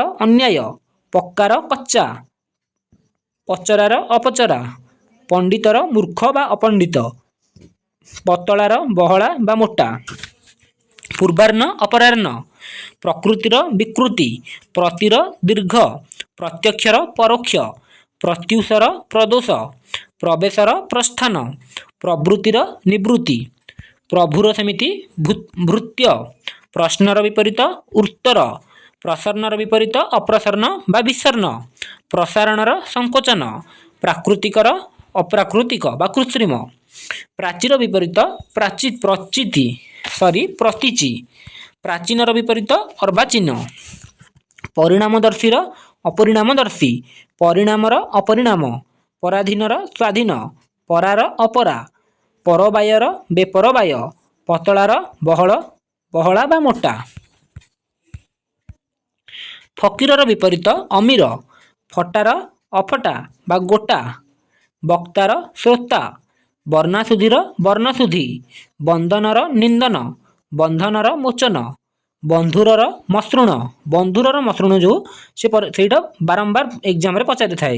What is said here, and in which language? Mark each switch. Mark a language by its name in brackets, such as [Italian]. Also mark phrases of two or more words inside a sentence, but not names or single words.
[Odia] ଅନ୍ୟାୟ, ପକ୍କାର କଚ୍ଚା, ପଚରାର ଅପଚରା, ପଣ୍ଡିତର ମୂର୍ଖ ବା ଅପଣ୍ଡିତ, ପତଳାର ବହଳା ବା ମୋଟା, ପୂର୍ବାହ୍ନ ଅପରାହ୍ନ, ପ୍ରକୃତିର ବିକୃତି, ପ୍ରତିର ଦୀର୍ଘ, ପ୍ରତ୍ୟକ୍ଷର ପରୋକ୍ଷ, ପ୍ରତ୍ୟୁଷର ପ୍ରଦୋଷ, ପ୍ରବେଶର ପ୍ରସ୍ଥାନ, ପ୍ରବୃତ୍ତିର ନିବୃତ୍ତି, ପ୍ରଭୁର ସେମିତି ଭୃତ୍ୟ, ପ୍ରଶ୍ନର ବିପରୀତ ଉତ୍ତର, ପ୍ରସନ୍ନର ବିପରୀତ ଅପ୍ରସନ୍ନ ବା ବିଷର୍ଣ୍ଣ, ପ୍ରସାରଣର ସଙ୍କୋଚନ, ପ୍ରାକୃତିକର ଅପ୍ରାକୃତିକ ବା କୃତ୍ରିମ, ପ୍ରାଚୀର ବିପରୀତ ପ୍ରତୀଚି, ପ୍ରାଚୀନର ବିପରୀତ ଅର୍ବାଚୀନ, ପରିଣାମଦର୍ଶୀର ଅପରିଣାମଦର୍ଶୀ, ପରିଣାମର ଅପରିଣାମ, ପରାଧୀନର ସ୍ୱାଧୀନ, ପରାର ଅପରା, ପରବାୟର ବେପରବାୟ, पतଳାର ବହଳ, ବହଳା ବା ମୋଟା। ଫକୀରର ବିପରୀତ ଅମୀର, ଫଟାର ଅଫଟା ବା ଗୋଟା, ବକ୍ତାର ଶ୍ରୋତା, ବର୍ଣ୍ଣାସୁଧୀର ବର୍ଣ୍ଣସୁଧୀ, ବନ୍ଦନର ନିନ୍ଦନ, ବନ୍ଧନର ମୋଚନ, ବନ୍ଧୁରର ମସୃଣ, ବନ୍ଧୁରର ମସୃଣ ଯେଉଁ ସେଇଟା ବାରମ୍ବାର ଏକ୍ଜାମରେ ପଚାରିଥାଏ।